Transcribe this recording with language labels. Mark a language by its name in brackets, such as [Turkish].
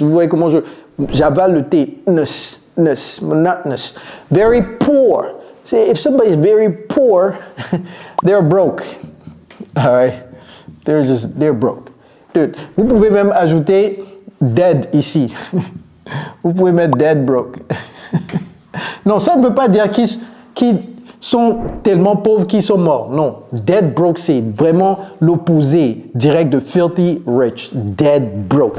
[French] Vous voyez comment j'avale le T. [English] Monotonous. Very poor. If somebody is very poor, they're broke. All right? They're broke. [French] Dude, vous pouvez même ajouter dead ici. Vous pouvez mettre dead broke. Non, ça ne veut pas dire qu'ils sont tellement pauvres qu'ils sont morts. Non, dead broke, c'est vraiment l'opposé direct de filthy rich. Dead broke.